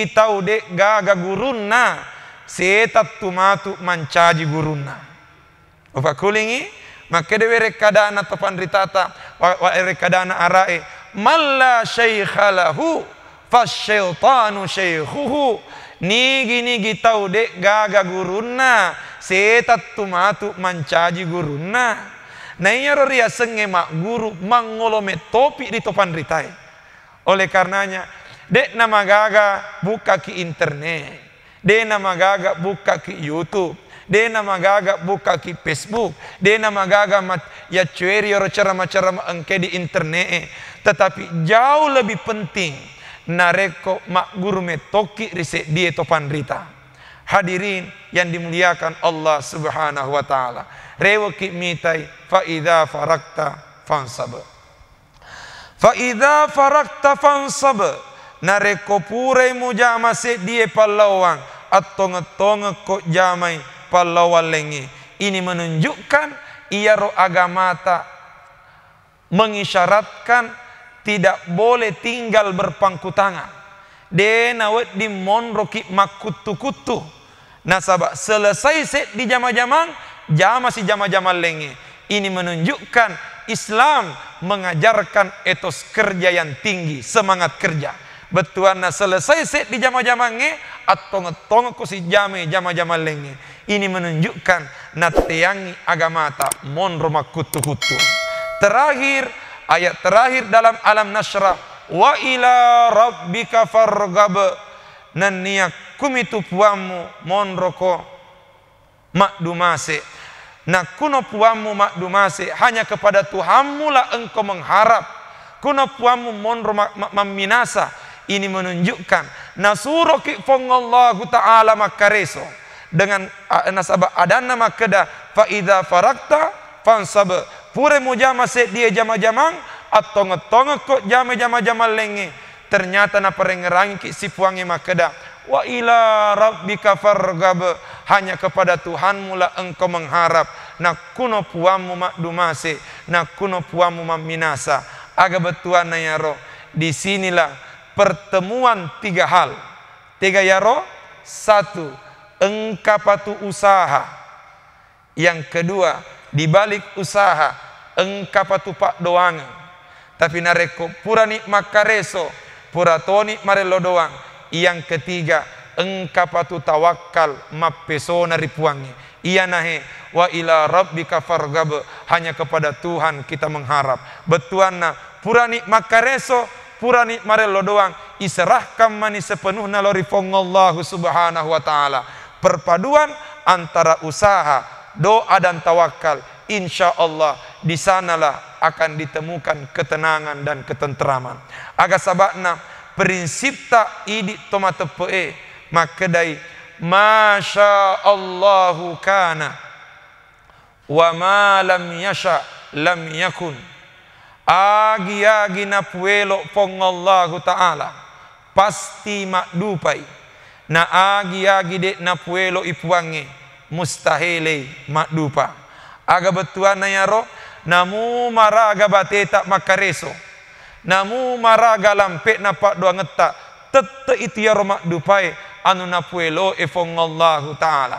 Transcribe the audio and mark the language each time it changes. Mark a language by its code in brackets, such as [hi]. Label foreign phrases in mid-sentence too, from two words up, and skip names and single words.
[bug] tau dek gaga gurunna setat tumatu mancaji gurunna upakulingi makedai were kadana topan ritata were kadana arae [ar] من لا شيخ له فالشيطان شيخه [bug] nigi tau dek gaga gurunna setat tumatu mancaji gurunna na iya ria senge mak guru mangolome topi di topan ritai [id] oleh karenanya [bug] dek nama gaga buka ki internet dek nama gaga buka ki YouTube dena magaga buka ki Facebook, dena magaga ya cueri oro ceramah-ceramah engke di internet. [id] Tetapi jauh lebih penting [bug] nareko mak guru metoki riset dia topan rita. [id] Hadirin yang dimuliakan [ar] الله سبحانه وتعالى. [bug] Rewo ki mitai [ar] فإذا فرغت فانصب. فإذا فرغت فانصب. [bug] Nareko pure mujama se dia palawang atau ngetonge kok jamai palawang lengi. [id] Ini menunjukkan [bug] ia ro agamata [id] mengisyaratkan tidak boleh tinggal berpangku tangan. [bug] Dena wet di monroki makutu-kutu. Nasabak selesai set di jama-jamang, jama si jama-jama lengi. [id] Ini menunjukkan Islam mengajarkan etos kerja yang tinggi, semangat kerja. [bug] Betuana selesai set di jama-jamange atau ngetong ko si jama-jama lengi. [id] Ini menunjukkan [bug] nateangi agamata monro makutu-kutu. [id] Terakhir, ayat terakhir dalam Alam Nashrah, [ar] وإلى ربك فارغب, [bug] nania kumitu puamu monroko makdumase. Nah kuno puamu makdumase, [id] hanya kepada Tuhanmu lah engkau mengharap. [bug] Kuno puamu monro maminasa. [id] Ini menunjukkan [bug] nasuroki fongallahu ta'ala makareso dengan nasabah adana makeda [ar] فإذا فرغت فانصب. [bug] Pure mujama se dia jama-jamang atau ngetonge kok jama-jama lengi. Ternyata na perengerangi ki si puangi makeda [ar] وإلى ربك فارغب, [id] hanya kepada Tuhanmu lah engkau mengharap. [bug] Na kuno puamu makdumase, na kuno puamu maminasa. Aga betuan na yaro. [id] Di sinilah pertemuan tiga hal. [bug] Tiga yaro. Satu, engkapatu usaha. [id] Yang kedua, dibalik usaha [bug] engkapatu pak doang. Tapi nareko purani makareso, puratoni marelo doang. [id] Yang ketiga, [bug] engkapatu tawakal mapesona ripuangi. Iya nahe [ar] وإلى ربك فارغب, [id] hanya kepada Tuhan kita mengharap. [bug] Betuana purani makareso, purani marelo doang, iserahkan mani sepenuhna lori fongallahu [ar] سبحانه وتعالى. [id] Perpaduan antara usaha, doa dan tawakal, [ar] إن شاء الله [id] di sanalah akan ditemukan ketenangan dan ketenteraman. [bug] Aga sabakna prinsip tak idi tomatepe makedai [ar] ما شاء الله كان وما لم يشأ لم يكن. [bug] Agi-agi na puelo fongallahu ta'ala pasti makdupai. Na agi-agi dek na puelo ipuange mustahile makdupa. Aga betuan na yaro, namu maraga bateta makareso, namu maraga lampet na pak doa ngetak tete itu yaro makdupai anu na puelo fongallahu ta'ala.